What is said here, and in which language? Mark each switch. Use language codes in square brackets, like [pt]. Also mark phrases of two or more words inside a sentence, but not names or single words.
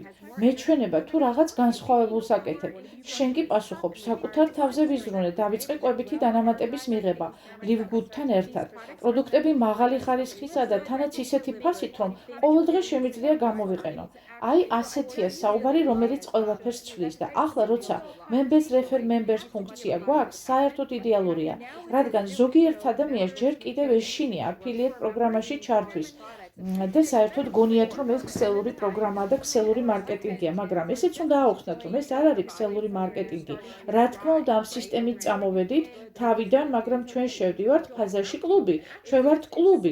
[ka] მეჩვენება თუ რაღაც განსხვავებულს აკეთებ. შენ კი პასუხობ, საკუთარ თავზე ვიზრუნე, დავიწყე კვებითი დანამატების მიღება, ლივგუდთან ერთად. პროდუქტები მაღალი ხარისხისა და თანაც ისეთი ფასით, რომ ყოველდღე შემიძლია გამოვიყენო. აი, ასეთია საუბარი, რომელიც ყველაფერს ცვლის და ახლა როცა [en] members refer members [ka] ფუნქცია გვაქვს, საერთოდ იდეალურია, რადგან ზოგიერთ ადამიანს ჯერ კიდევ ეშინია affiliate პროგრამაში ჩართვის. და საერთოდ გონიათ, რომ ეს ქსელური პროგრამაა და ქსელური მარკეტინგია, მაგრამ ესეც უნდა აუხსნათ, რომ ეს არ არის ქსელური მარკეტინგი. რა თქმა უნდა, ამ სისტემით წამოვედით თავიდან, მაგრამ ჩვენ შევდივართ ფაზაში კლუბი, ჩვენ ვართ კლუბი.